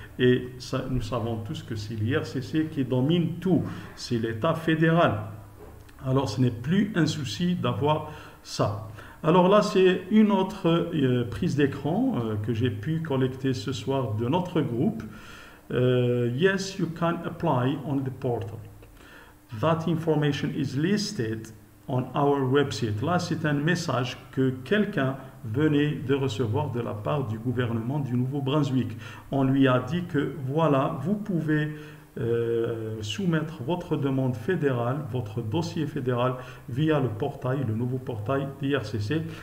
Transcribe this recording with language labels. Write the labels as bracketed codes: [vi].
[fr] Et ça, nous savons tous que c'est l'IRCC qui domine tout. C'est l'État fédéral. Alors, ce n'est plus un souci d'avoir ça. Alors là, c'est une autre prise d'écran que j'ai pu collecter ce soir de notre groupe. [en] Yes, you can apply on the portal. That information is listed on our website. [fr] Là, c'est un message que quelqu'un venait de recevoir de la part du gouvernement du Nouveau-Brunswick. On lui a dit que voilà, vous pouvez soumettre votre demande fédérale, votre dossier fédéral via le portail, le nouveau portail d'IRCC.